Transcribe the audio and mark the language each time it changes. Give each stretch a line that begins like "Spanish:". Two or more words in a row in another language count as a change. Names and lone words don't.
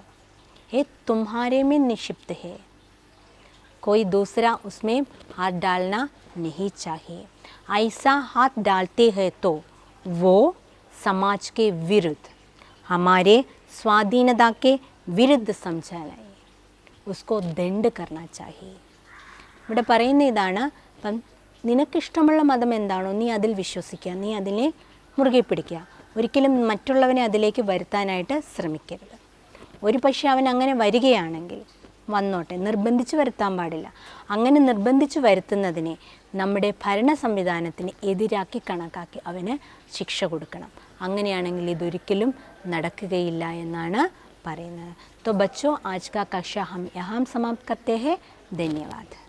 Hindi: ये तुम्हारे में निक्षिप्त है. कोई दूसरा उसमें हाथ डालना नहीं चाहिए. ऐसा हाथ डालते हैं तो वो समाज के विरुद्ध हमारे स्वाधीनता के विरुद्ध समझा जाए. उसको दंड करना चाहिए.
Malayalam: ഇവിടെ പറയുന്ന ഇതാണ്. അപ്പം നിനക്കിഷ്ടമുള്ള മതം എന്താണോ നീ അതിൽ വിശ്വസിക്കുക, നീ അതിനെ മുറുകെ പിടിക്കുക. ഒരിക്കലും മറ്റുള്ളവനെ അതിലേക്ക് വരുത്താനായിട്ട് ശ്രമിക്കരുത്. ഒരു പക്ഷേ അവൻ അങ്ങനെ വരികയാണെങ്കിൽ വന്നോട്ടെ, നിർബന്ധിച്ച് വരുത്താൻ പാടില്ല. അങ്ങനെ നിർബന്ധിച്ച് വരുത്തുന്നതിനെ നമ്മുടെ ഭരണ സംവിധാനത്തിന് എതിരാക്കി കണക്കാക്കി അവന് ശിക്ഷ കൊടുക്കണം. അങ്ങനെയാണെങ്കിൽ ഇതൊരിക്കലും നടക്കുകയില്ല എന്നാണ് പറയുന്നത്.
Hindi: तो बच्चों आज का कक्षा हम यहाँ समाप्त करते हैं. धन्यवाद.